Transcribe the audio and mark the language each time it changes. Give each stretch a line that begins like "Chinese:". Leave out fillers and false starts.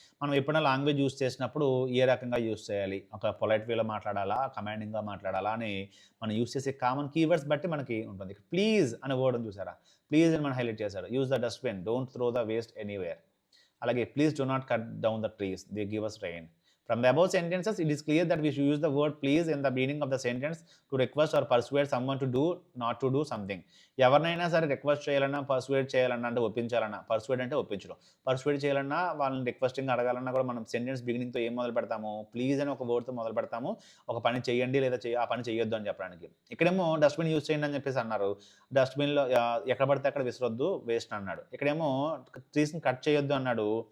Telugu: మనం ఎప్పుడైనా language use చేసినప్పుడు ఏ రకంగా యూస్ చేయాలి, ఒక పొలైట్ వేలో మాట్లాడాలా, కమాండింగ్గా మాట్లాడాలా అని మనం యూస్ చేసే కామన్ కీవర్డ్స్ బట్టి మనకి ఉంటుంది. ప్లీజ్ అనే వర్డ్ చూసారా, ప్లీజ్ అని మనం హైలైట్ చేశాడు.
English: Use the dustbin, don't throw the waste anywhere. అలాగే please do not cut down the trees, they give us rain. From the above sentences, it is clear that we should use the word please in the beginning of the sentence to request or persuade someone to do, not to do something.
Telugu: ఎవరినైనా సరే request చేయాలన్నా, పర్సువేడ్ చేయాలన్నా అంటే ఒప్పించాలన్నా, పర్సువేడ్ అంటే ఒప్పించడం, పర్సువేడ్ చేయాలన్నా, వాళ్ళని requesting అడగాలన్నా కూడా మనం సెంటెన్స్ బిగినింగ్తో ఏం మొదలు పెడతాము, ప్లీజ్ అని ఒక వర్డ్తో మొదలు పెడతాము. ఒక పని చేయండి లేదా ఆ పని చేయొద్దు అని చెప్పడానికి. ఇక్కడేమో డస్ట్బిన్ యూజ్ చేయండి అని చెప్పేసి అన్నారు. డస్ట్బిన్లో ఎక్కడ పడితే అక్కడ విసరొద్దు, వేస్ట్ అన్నాడు. ఇక్కడేమో ట్రీస్ని కట్ చేయొద్దు అన్నాడు.